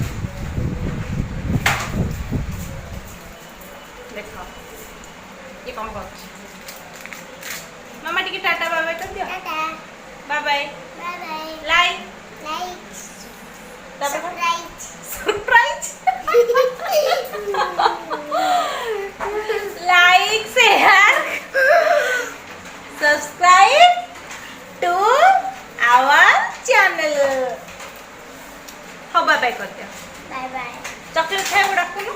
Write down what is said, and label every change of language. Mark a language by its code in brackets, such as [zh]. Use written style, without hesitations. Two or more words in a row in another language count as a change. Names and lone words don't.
[or] ଦେଖ ଇଏ କ'ଣ କରୁଛି। ମାମା ଟିକେ ଟାଟା [en] bye bye [or] କରିଦିଅ। [en] bye bye. like surprise. like share subscribe to our channel. [hi] हाँ [en] bye bye [hi] कर दिया। [en] bye bye. [hi] चॉकलेट खाए वो रखूँ।